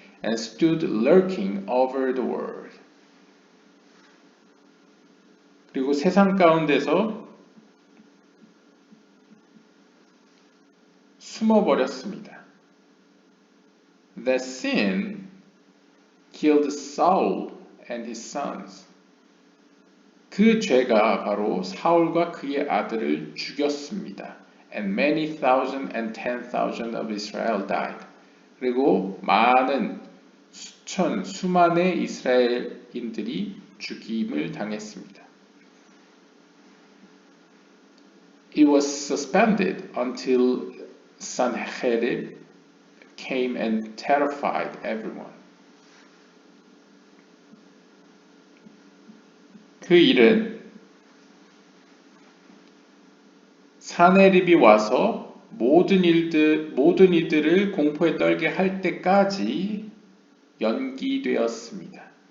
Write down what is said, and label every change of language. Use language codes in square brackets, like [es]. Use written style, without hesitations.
[en] And stood lurking over the world. [ko] 그리고 세상 가운데서 숨어버렸습니다. [en] That sin killed Saul and his sons. [ko] 그 죄가 바로 사울과 그의 아들을 죽였습니다. [en] And many thousand and 10,000 of Israel died. [ko] 그리고 많은 수만의 이스라엘인들이 죽임을 당했습니다. [en] It was suspended until Sanherib came and terrified everyone. [ko] 그 일은 사네립이 와서 모든 이들을 공포에 떨게 할 때까지 연기되었습니다.